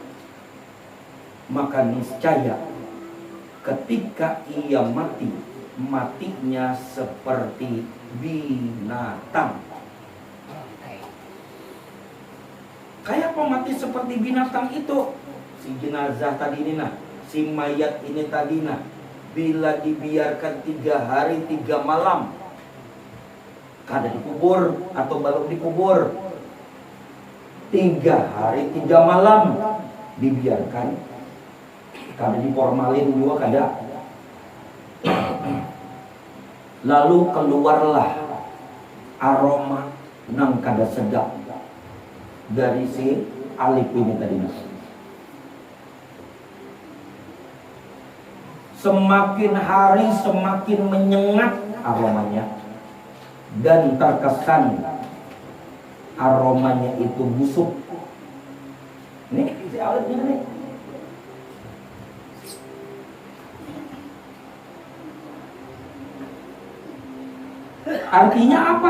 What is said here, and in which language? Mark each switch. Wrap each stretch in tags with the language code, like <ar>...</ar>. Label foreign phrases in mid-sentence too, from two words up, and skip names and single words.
<id>maka niscaya ketika ia mati, matinya seperti binatang. Kayak apa mati seperti binatang itu? Si jenazah tadi ini nah, si mayat ini tadi nah, bila dibiarkan 3 hari 3 malam, kada dikubur atau belum dikubur, 3 hari 3 malam dibiarkan, kada diformalin juga kada. Lalu keluarlah aroma nang kada sedap dari si alif ini tadi. Semakin hari semakin menyengat aromanya, dan terkesan aromanya itu busuk. Nih si alif ini nih. Artinya apa?</id>